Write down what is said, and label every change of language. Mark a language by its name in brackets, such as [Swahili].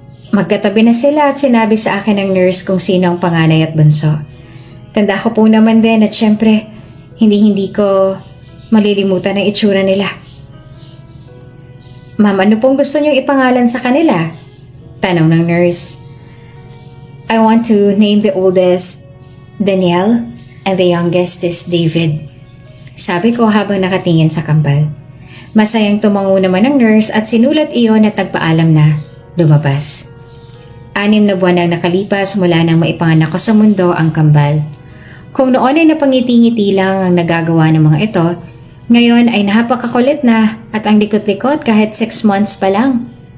[Filipino] Magkatabi na sila at sinabi sa akin ng nurse kung sino ang panganay at bunso. Tanda ko po naman din at syempre, hindi ko malilimutan ang itsura nila. Ma'am, ano pong gusto niyong ipangalan sa kanila? Tanong ng nurse. [English] I want to name the oldest Danielle and the youngest is David. [Filipino] Sabi ko habang nakatingin sa kambal. Masayang tumango naman ang nurse at sinulat iyon at nagpaalam na lumabas. 6 na buwan ang nakalipas mula nang maipanganak ko sa mundo ang kambal. Kung noon ay napangiti-ngiti lang ang nagagawa ng mga ito, ngayon ay napakakulit na at ang likot-likot kahit 6 months pa lang.